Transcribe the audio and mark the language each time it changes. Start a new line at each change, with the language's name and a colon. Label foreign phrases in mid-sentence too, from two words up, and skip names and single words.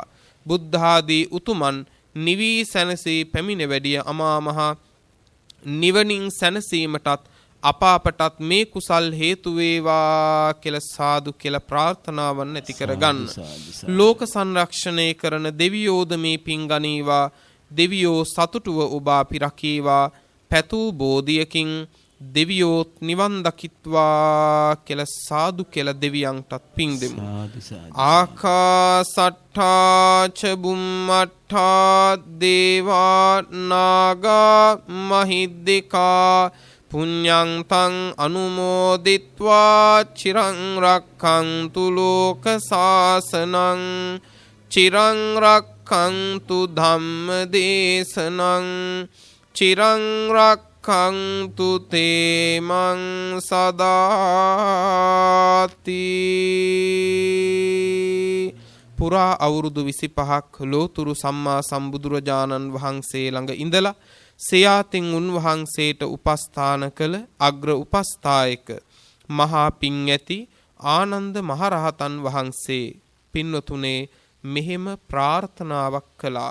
Sinhala: බුද්ධ ආදී උතුමන් නිවී සැනසී පැමිණ වැඩිය අමා මහ නිවනින් සැනසීමටත් අපාපටත් මේ කුසල් හේතු වේවා කියලා සාදු කියලා ප්‍රාර්ථනාවන් ඇති කරගන්න. ලෝක සංරක්ෂණය කරන දෙවියෝද මේ පින් ගනීවා. දෙවියෝ සතුටුව ඔබ අපි රකීවා. පැතූ බෝධියකින් දෙවියෝත් නිවන් දකිත්වා කියලා සාදු කියලා දෙවියන්ටත් පින් දෙමු.
Pali: ආකාසට්ඨා ච බුම්මට්ඨා දේවා නාග මහිද්దికා පුඤ්ඤං තං අනුමෝදිත්වා චිරං රක්ඛන්තු ලෝක සාසනං චිරං රක්ඛන්තු ධම්ම දේශනං චිරං රක්ඛන්තු තේමං සදාති.
Sinhala: පුරා අවුරුදු 25ක් ලෝතුරු සම්මා සම්බුදුරජාණන් වහන්සේ ළඟ ඉඳලා සයාතින් උන්වහන්සේට උපස්ථාන කළ අග්‍ර උපස්ථායක මහා පින් ඇති ආනන්ද මහරහතන් වහන්සේ පින්වතුනේ මෙහෙම ප්‍රාර්ථනාවක් කළා.